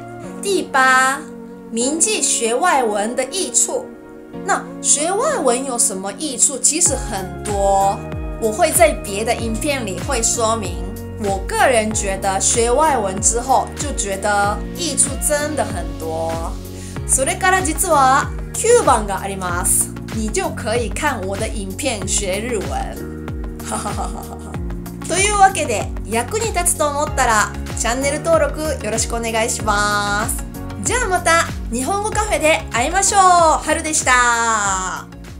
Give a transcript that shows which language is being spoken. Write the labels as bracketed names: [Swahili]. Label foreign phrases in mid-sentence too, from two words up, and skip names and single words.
[Chinese] 第8，铭记学外文的益处。那学外文有什么益处？其实很多，我会在别的影片里会说明。我个人觉得学外文之后就觉得益处真的很多。 [Japanese] それから実は9番があります。 [Chinese] 你就可以看我的影片学日文。 [Japanese] というわけで役に立つと思ったらチャンネル登録よろしくお願いします。じゃあまた日本語カフェで会いましょう。はるでした。